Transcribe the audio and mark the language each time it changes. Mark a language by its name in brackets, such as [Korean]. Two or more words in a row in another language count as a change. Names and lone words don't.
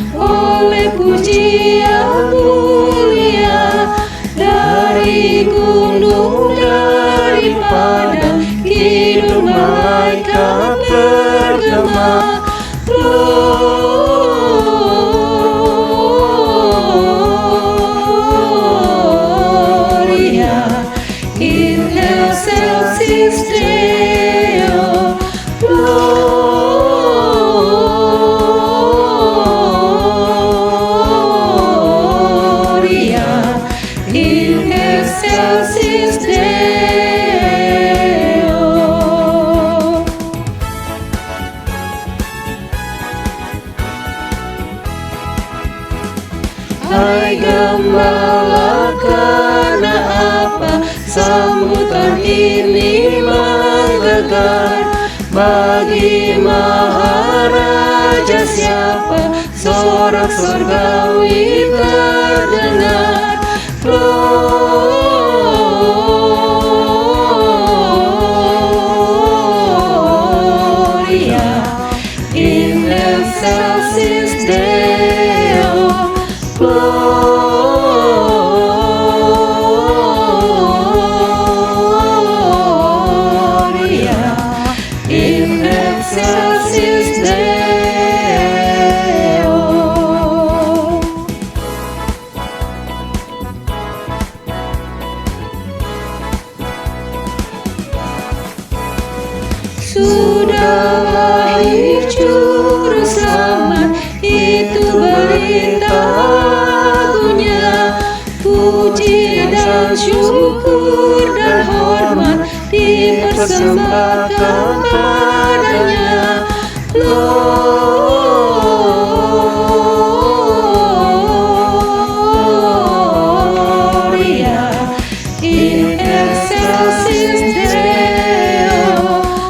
[Indonesian] oleh pujian mulia dari gunung, dari padang, kidung malaikat bergema. [Latin] Gloria in excelsis Deo. Gloria in excelsis Deo. [Indonesian] Hai gembala, karena apa sambutan ini menggelegar? Bagi Maharaja siapa sorak surgawi terdengar? [Latin] Gloria in excelsis Deo. Gloria in excelsis Deo. [Indonesian] Sudah lahir Juru Selamat, itu berita agunya. Puji dan syukur dan hormat dipersembahkan padanya. [Latin] Gloria in excelsis Deo.